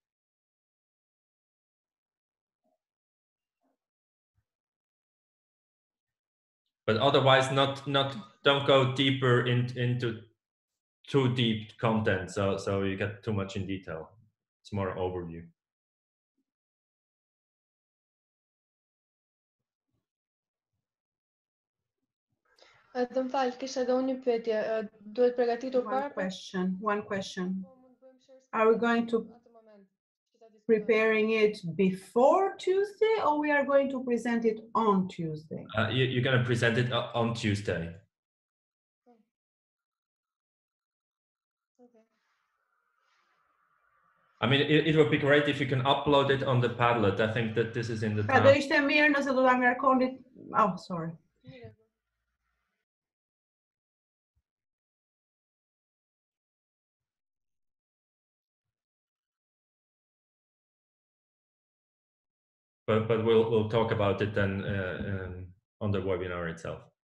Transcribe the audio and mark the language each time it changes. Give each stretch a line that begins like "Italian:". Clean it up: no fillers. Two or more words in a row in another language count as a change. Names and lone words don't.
English: But otherwise, don't go deeper into too deep content, so you get too much in detail. It's more overview.
Albanian: Të mfal, kisha edhe unë një pyetje. Duhet përgatitur para?
English: One question. Are we going to preparing it before Tuesday, or we are going to present it on Tuesday? You're going to present it on Tuesday. I mean, it would be great if you can upload it on the Padlet. I think that this is in the task.
Albanian: Do ishte mirë nëse do ta ngarkoni.
English: Oh, sorry. But we'll talk about it then on the webinar itself.